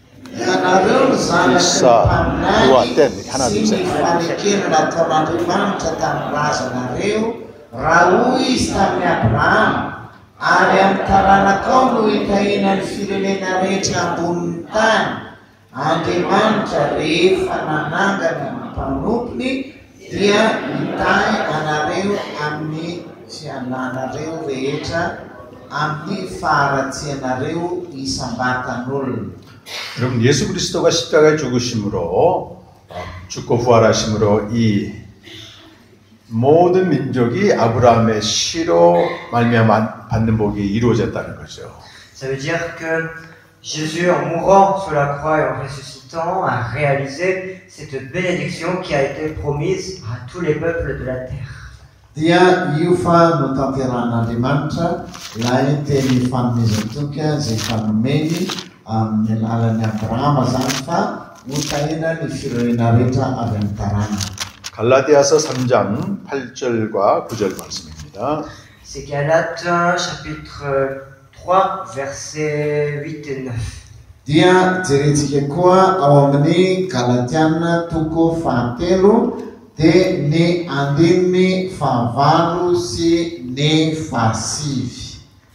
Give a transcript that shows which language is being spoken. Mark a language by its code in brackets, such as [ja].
[mg] Ianareo zanaky mpaminany sy ny fanekenana ataon'Andriamanitra tamin'ny razanareo raha hoy izy tamin'ny Abrahama ary amin'ny taranakao no hitahinany firenena rehetra ambonin'ny tany. Andriamanitra rehefa nanangana ny mpanompony dia hitahy anareo amin'ny sy ananareo rehetra amin'ny faharatsianareo isam-batan'olona. [ko] 여러분 예수 그리스도가 십자가에 죽으심으로 죽고 부활하심으로 이 모든 민족이 아브라함의 씨로 말미암아 받는 복이 이루어졌다는 거죠. [fr] Ça veut dire que Jésus, en mourant sur la croix et en ressuscitant, a réalisé cette bénédiction qui a été promise à tous les peuples de la terre. [mg] Dia io fa no tanteran'Andriamanitra ilay teny fanomezan-toky izay fanomeny amin'ny alalan'ny Abrahama zany fa hotahina ny firenena rehetra avy amin'ny tarana. [ko] 갈라디아서 3장 8절과 9절 말씀입니다. [fr] C'est Galates chapitre 3 versets 8 et 9. [mg] Dia jerentsika koa ao amin'ny Galatiana toko fahatelo dia ny andininy fahavalo sy ny fahasivy.